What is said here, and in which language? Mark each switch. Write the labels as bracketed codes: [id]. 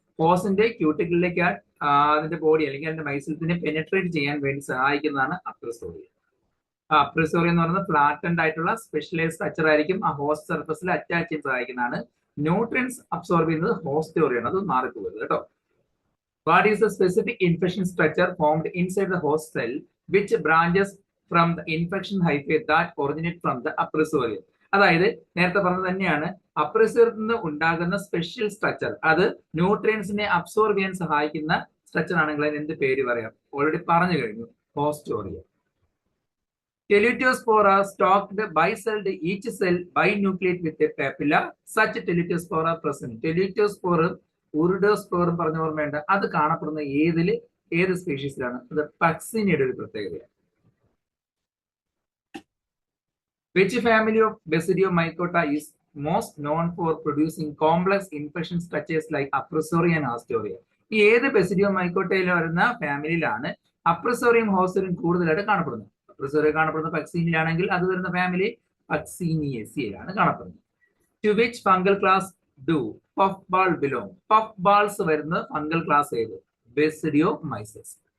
[ml] ഹോസ്റ്റിന്റെ ക്യൂട്ടിക്കിളിലേക്ക് അതിന്റെ ബോഡി അല്ലെങ്കിൽ അതിന്റെ മൈസിൽസിനെ പെനെട്രേറ്റ് ചെയ്യാൻ വേണ്ടി സഹായിക്കുന്നതാണ് അപ്രസോറിയ. അപ്രസോറിയ എന്ന് പറയുന്നത് ഫ്ലാറ്റൻഡ് ആയിട്ടുള്ള സ്പെഷ്യലൈസ്ഡ് സ്ട്രക്ചർ ആയിരിക്കും. ആ ഹോസ്റ്റ് സർഫസിൽ അറ്റാച്ച് ചെയ്യാൻ സഹായിക്കുന്നതാണ്. ന്യൂട്രിയൻസ് അബ്സോർബ് ചെയ്യുന്നത് ഹോസ്റ്റോറിയാണ്. അത് മാറിപ്പോകുന്നത് കേട്ടോ. [en] What is the specific infection structure formed inside the host cell which branches from the infection hyphae that originate from the Apresorium? [ml] അതായത് നേരത്തെ പറഞ്ഞത് തന്നെയാണ് അപ്രസോറിയത്തിൽ നിന്ന് ഉണ്ടാകുന്ന സ്പെഷ്യൽ സ്ട്രക്ചർ. അത് ന്യൂട്രിയൻസിനെ അബ്സോർബ് ചെയ്യാൻ സഹായിക്കുന്ന സ്ട്രക്ചർ ആണെങ്കിൽ അതിന് എന്ത് പേര് പറയാം? ഓൾറെഡി പറഞ്ഞു കഴിഞ്ഞു, [en] Haustoria. Teletospora stalked bicelled, each cell binucleate with a papilla. Such Teletospora present. [ml] Teletospora ഉരുഡോസ്പോറും പറഞ്ഞ ഓർമ്മയുണ്ട്. അത് കാണപ്പെടുന്ന ഏത് സ്പീഷീസിലാണ്? അത് പക്സിനിയുടെ ഒരു പ്രത്യേകതയാണ്. [en] Which family of Basidiomycota is most known for producing complex infection structures like Apresoria and Haustoria? [ml] ഈ ഏത് ബെസിഡിയോമൈക്കോട്ടയിൽ വരുന്ന ഫാമിലിയിലാണ് അപ്രസോറിയം ഹോസ്റ്ററിയം കൂടുതലായിട്ട് കാണപ്പെടുന്നത്. അപ്രസോറിയം കാണപ്പെടുന്ന പക്സീനിലാണെങ്കിൽ അത് വരുന്ന ഫാമിലി പക്സീനിയേസിയയിലാണ് കാണപ്പെടുന്നത്. [en] To which fungal class do puff ball belong? [ml] Puff balls വരുന്ന ഫംഗൽ ക്ലാസ് ഏത്? ബെസിഡിയോമൈസസ്.